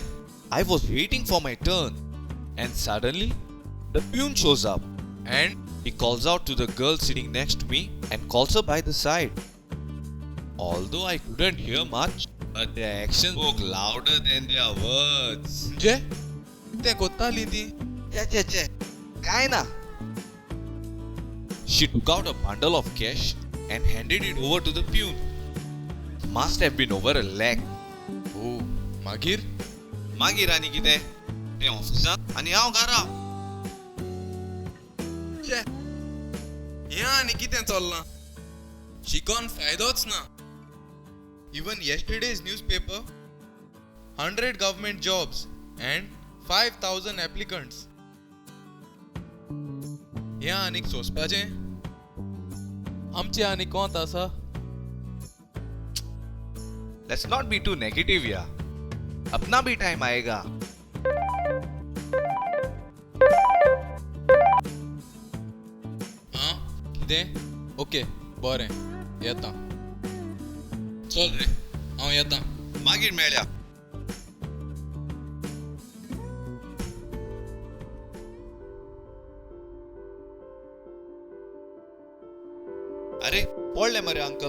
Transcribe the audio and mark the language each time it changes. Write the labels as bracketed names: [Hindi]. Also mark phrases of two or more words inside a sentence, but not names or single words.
[English] I was waiting for my turn, and suddenly, the peon shows up And he calls out to the girl sitting next to me and calls her by the side. Although I couldn't hear much, but their actions spoke louder than their words. जे ते ಗೊತ್ತಾಗ್ಲಿ ती [Konkani] Kai na? [English] She took out a bundle of cash and handed it over to the peon. Must have been over a lakh. [Konkani] ओ मागीर मागीर आनी कितें? तें ऑफिसांत आनी हांव घरा. जे ह्या आनी कितें चल्लां शिकोन फायदोच ना. [English] Even yesterday's newspaper, 100 government jobs and 5,000 applicants. [Konkani] ह्या आनीक सोंसपाचें आमचें आनी कोंत आसा. [English] Let's not be too negative यार. [Hindi] अपना भी टाइम आएगा. [Konkani] हां कितें ओके बरें येता. चल रे हांव येता. मागीर मेळया. अरे पडले मरे अंकल.